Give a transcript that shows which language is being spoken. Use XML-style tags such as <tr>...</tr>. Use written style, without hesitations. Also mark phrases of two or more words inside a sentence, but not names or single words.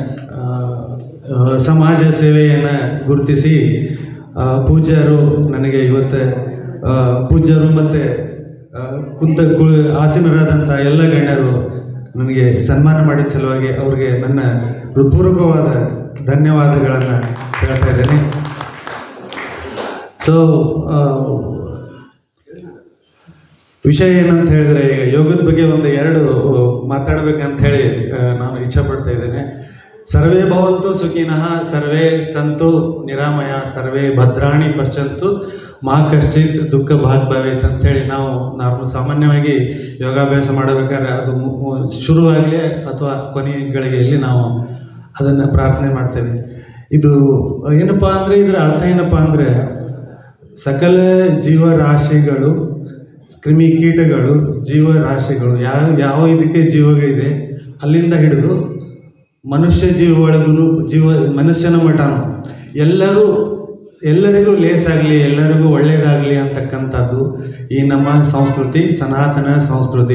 <kn>ಸಮಾಜ ಸೇವೆಯನ್ನು ಗುರುತಿಸಿ ಪೂಜ್ಯರು ನನಗೆ ಇವತ್ತು ಪೂಜ್ಯರು ಮತ್ತು ಆಸೀನರಾದಂಥ ಎಲ್ಲ ಗಣ್ಯರು ನನಗೆ ಸನ್ಮಾನ ಮಾಡಿದ ಸಲುವಾಗಿ ಅವ್ರಿಗೆ ನನ್ನ ಹೃತ್ಪೂರ್ವಕವಾದ ಧನ್ಯವಾದಗಳನ್ನು ಹೇಳ್ತಾ ಇದ್ದೇನೆ. ಸೊ ವಿಷಯ ಏನಂತ ಹೇಳಿದ್ರೆ, ಈಗ ಯೋಗದ ಬಗ್ಗೆ ಒಂದು ಎರಡು ಮಾತಾಡ್ಬೇಕಂತ ಹೇಳಿ ನಾನು ಇಚ್ಛೆ ಪಡ್ತಾ ಇದ್ದೇನೆ.</kn> <sa>ಸರ್ವೇ ಭವಂತು ಸುಖಿನಃ, ಸರ್ವೇ ಸಂತು ನಿರಾಮಯ, ಸರ್ವೇ ಭದ್ರಾಣಿ ಪಶ್ಯಂತು ಮಾ ಕಶ್ಚಿತ್ ದುಃಖ ಭಾಗ್ ಭವೇತ್</sa> <kn>ಅಂತೇಳಿ ನಾವು ಸಾಮಾನ್ಯವಾಗಿ ಯೋಗಾಭ್ಯಾಸ ಮಾಡಬೇಕಾದ್ರೆ ಅದು ಶುರುವಾಗಲಿ ಅಥವಾ ಕೊನೆಗಳಿಗೆಯಲ್ಲಿ ನಾವು ಅದನ್ನು ಪ್ರಾರ್ಥನೆ ಮಾಡ್ತೇವೆ. ಇದು ಏನಪ್ಪ ಅಂದರೆ, ಇದರ ಅರ್ಥ ಏನಪ್ಪ ಅಂದರೆ, ಸಕಲ ಜೀವರಾಶಿಗಳು, ಕ್ರಿಮಿಕೀಟಗಳು, ಜೀವರಾಶಿಗಳು ಯಾವ ಇದಕ್ಕೆ ಜೀವಗಳಿದೆ ಅಲ್ಲಿಂದ ಹಿಡಿದು ಮನುಷ್ಯ ಜೀವ ಒಳಗೂ ಮನುಷ್ಯನ ಮಠನು ಎಲ್ಲರಿಗೂ ಲೇಸಾಗಲಿ, ಎಲ್ಲರಿಗೂ ಒಳ್ಳೆಯದಾಗಲಿ ಅಂತಕ್ಕಂಥದ್ದು ಈ ನಮ್ಮ ಸಂಸ್ಕೃತಿ, ಸನಾತನ ಸಂಸ್ಕೃತಿ.</kn>